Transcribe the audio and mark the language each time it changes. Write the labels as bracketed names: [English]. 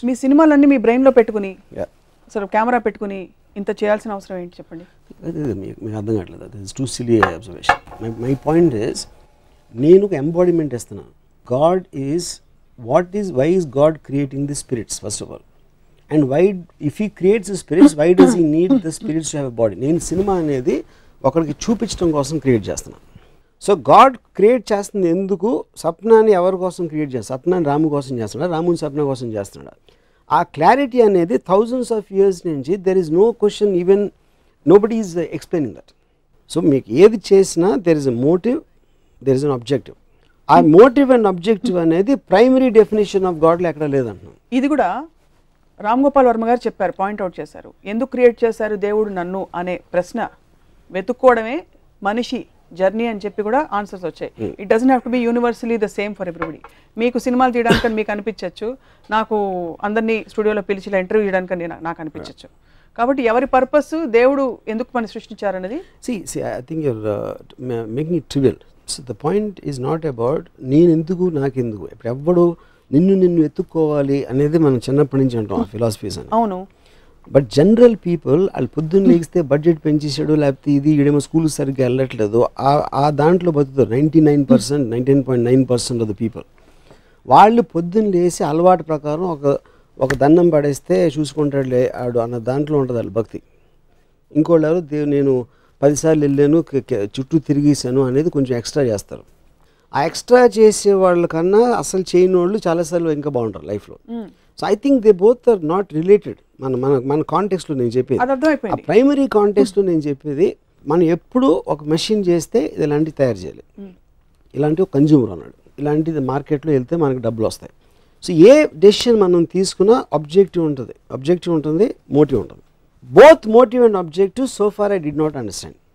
[Telugu] మీ సినిమాలన్నీ మీ బ్రెయిన్లో పెట్టుకుని అసలు కెమెరా పెట్టుకుని ఇంత చేయాల్సిన అవసరం ఏంటి చెప్పండి? మీకు అర్థం కావట్లేదు. [English] That is too silly observation. My point is, [Telugu] నేను ఒక ఎంబాడిమెంట్ ఇస్తున్నాను. [English] God is why is God creating the spirits first of all, and why, if he creates the spirits, why does he need the spirits to have a body? [Telugu] నేను cinema అనేది ఒకరికి చూపించడం కోసం create చేస్తున్నాను. So God create చేస్తుంది ఎందుకు? సప్నాన్ని ఎవరి కోసం క్రియేట్ చేస్తాడు? సప్నాన్ని రాము కోసం చేస్తున్నాడు, రాముని సప్న కోసం చేస్తున్నాడు. ఆ క్లారిటీ అనేది థౌజండ్స్ ఆఫ్ ఇయర్స్ నుంచి [English] There is no question, even nobody is explaining that. So [Telugu] మీకు ఏది చేసినా [English] There is a motive, there is an objective. [Telugu] ఆ మోటివ్ అండ్ ఆబ్జెక్టివ్ అనేది ప్రైమరీ డెఫినేషన్ ఆఫ్ గాడ్లో ఎక్కడ లేదంటున్నాం. ఇది కూడా రామ్ గోపాల్ వర్మ గారు చెప్పారు, పాయింట్అవుట్ చేశారు. ఎందుకు క్రియేట్ చేశారు దేవుడు నన్ను అనే ప్రశ్న వెతుక్కోవడమే మనిషి జర్నీ అని చెప్పి కూడా ఆన్సర్స్ వచ్చాయి. [English] It doesn't have to be universally the same for everybody. [Telugu] మీకు సినిమాలు తీయడానికి మీకు అనిపించవచ్చు, నాకు అందరినీ స్టూడియోలో పిలిచి ఇంటర్వ్యూ చేయడానికి నాకు అనిపించవచ్చు. కాబట్టి ఎవరి పర్పస్, దేవుడు ఎందుకు మనం సృష్టించారనేది. [English] See, I think you're making it trivial. So the point is not about [Telugu] నేను ఎందుకు నాకెందుకు. ఇప్పుడు ఎవ్వడు నిన్ను ఎత్తుక్కోవాలి అనేది మనం చిన్నప్పటి నుంచి అంటాం, ఆ ఫిలాసఫీస్ అని. అవును. బట్ జనరల్ పీపుల్ వాళ్ళు పొద్దున్న లేగిస్తే బడ్జెట్ పెంచేసాడు, లేకపోతే ఇది ఈడేమో స్కూల్ సరిగ్గా వెళ్ళట్లేదు, ఆ దాంట్లో బతుకుతారు 99%, 99.9% ఆఫ్ ద పీపుల్. వాళ్ళు పొద్దున్న లేసి అలవాటు ప్రకారం ఒక దండం పడేస్తే చూసుకుంటాడులే ఆడు అన్న దాంట్లో ఉంటుంది వాళ్ళ భక్తి. ఇంకోళ్ళు ఎవరు నేను 10 సార్లు వెళ్ళాను, చుట్టూ తిరిగేసాను అనేది కొంచెం ఎక్స్ట్రా చేస్తారు. ఆ ఎక్స్ట్రా చేసే వాళ్ళకన్నా అసలు చేయని వాళ్ళు చాలాసార్లు ఇంకా బాగుంటారు లైఫ్లో. [English] So I think they both are not related. [Telugu] మన కాంటెక్స్ట్లో నేను చెప్పేది, ఆ ప్రైమరీ కాంటెక్స్ట్లో నేను చెప్పేది, మనం ఎప్పుడు ఒక మెషిన్ చేస్తే ఇలాంటివి తయారు చేయాలి, ఇలాంటి ఒక కన్జ్యూమర్ అన్నాడు, ఇలాంటిది మార్కెట్లో వెళ్తే మనకి డబ్బులు వస్తాయి. సో ఏ డెసిషన్ మనం తీసుకున్నా ఆబ్జెక్టివ్ ఉంటుంది, మోటివ్ ఉంటుంది. [English] Both motive and objective so far I did not understand.